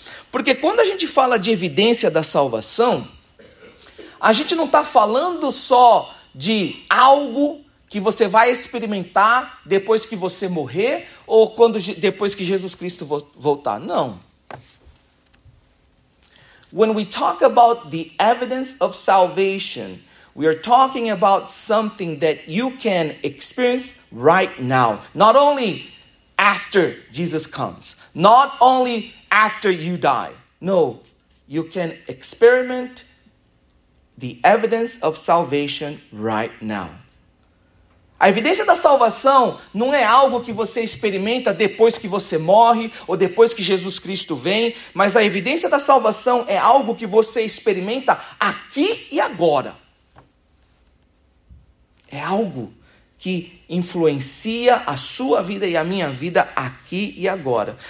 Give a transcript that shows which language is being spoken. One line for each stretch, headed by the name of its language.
Portuguese: Porque quando a gente fala de evidência da salvação, a gente não está falando só de algo que você vai experimentar depois que você morrer ou depois que Jesus Cristo voltar. Não.
English: When we talk about the evidence of salvation, we are talking about something that you can experience right now. Not only after Jesus comes. Not only after you die. No, you can experiment the evidence of salvation right now.
Portuguese: A evidência da salvação não é algo que você experimenta depois que você morre ou depois que Jesus Cristo vem, mas a evidência da salvação é algo que você experimenta aqui e agora. É algo que influencia a sua vida e a minha vida aqui e agora.